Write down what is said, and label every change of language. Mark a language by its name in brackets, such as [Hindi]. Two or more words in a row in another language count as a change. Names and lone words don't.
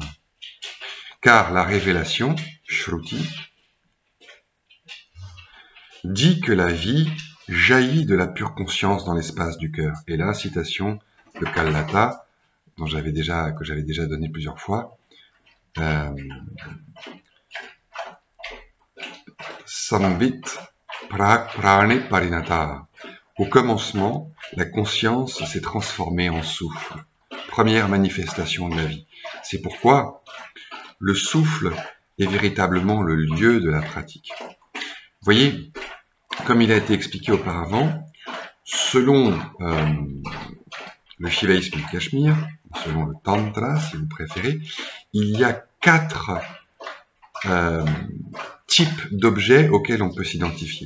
[French] Car la révélation, Shruti, dit que la vie jaillit de la pure conscience dans l'espace du cœur. Et là, citation de Kallata, que j'avais déjà donné plusieurs fois. [Sanskrit] Sambit prak prane parinata. [French] Au commencement, la conscience s'est transformée en souffle. Première manifestation de la vie. C'est pourquoi le souffle est véritablement le lieu de la pratique. Vous voyez, comme il a été expliqué auparavant, selon le shivaïsme du Cachemire, selon le Tantra, si vous préférez, il y a 4 types d'objets auxquels on peut s'identifier.